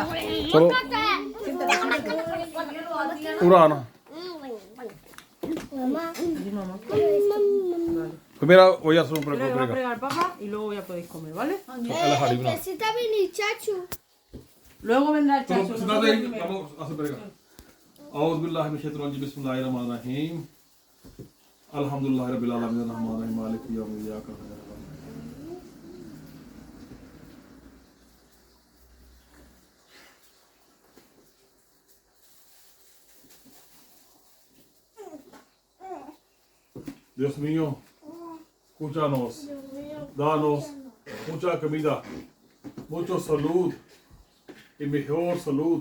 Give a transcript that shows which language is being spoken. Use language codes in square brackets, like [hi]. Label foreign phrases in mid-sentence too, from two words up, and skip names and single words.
[es] Solo Urana. Mamá. Sí, mamá. Primero voy a hacer un Primero va a prego. fregar papa y luego ya podéis comer, ¿vale? Necesita venir chacho. Luego vendrá el chacho. Siéntate ahí, vamos a hacer prego. [ar] أعوذ بالله من الشيطان الرجيم بسم الله الرحمن الرحيم الحمد لله رب العالمين الرحمن الرحيم مالك يوم الدين إياك نعبد وإياك نستعين [es] Dios mío, escúchanos, danos mucha comida, mucha salud y mejor salud.